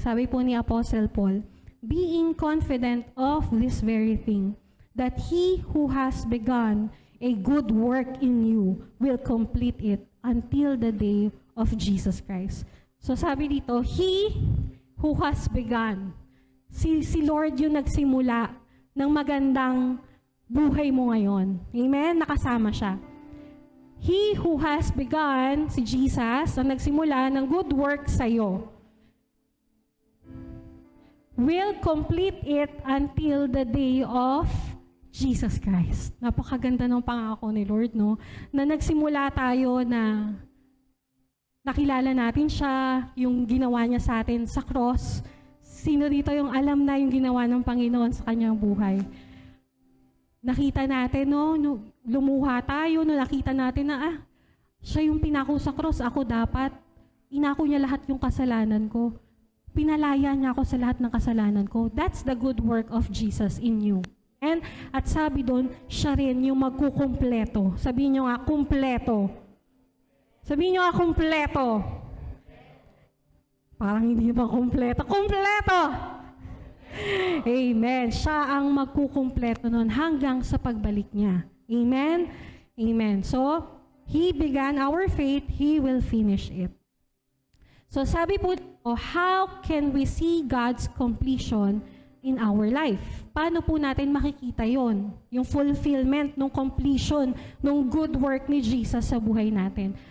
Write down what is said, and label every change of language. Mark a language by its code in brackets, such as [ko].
[tl] Sabi po ni [en] Apostle Paul, being confident of this very thing, that He who has begun a good work in you will complete it until the day of Jesus Christ. [tl] So sabi dito, [en] He who has begun. [tl] Si Lord yung nagsimula ng magandang buhay mo ngayon. Amen? Nakasama siya. [en] He who has begun, [tl] si Jesus, ang nagsimula ng [en] good work [tl] sa'yo, [en] will complete it until the day of Jesus Christ. [tl] Napakaganda ng pangako ni Lord, no? Na nagsimula tayo na nakilala natin siya, yung ginawa niya sa atin sa cross. Sino dito yung alam na yung ginawa ng Panginoon sa kanyang buhay? Nakita natin, no? Lumuha tayo, no? Nakita natin na, siya yung pinako sa cross, ako dapat. Inako niya lahat yung kasalanan ko. Pinalaya niya ako sa lahat ng kasalanan ko. [en] That's the good work of Jesus in you. [tl] And at sabi doon, siya rin yung magkukumpleto. Sabihin niyo nga, kumpleto. Sabihin niyo nga, kumpleto. Parang hindi ba kumpleto? Kumpleto! Amen. Siya ang magkukumpleto nun hanggang sa pagbalik niya. Amen? Amen. [en] So, He began our faith, He will finish it. [tl] So sabi po, [en] how can we see God's completion in our life? [tl] Paano po natin makikita yon? Yung fulfillment, nung completion, nung [en] good work [tl] ni Jesus sa buhay natin.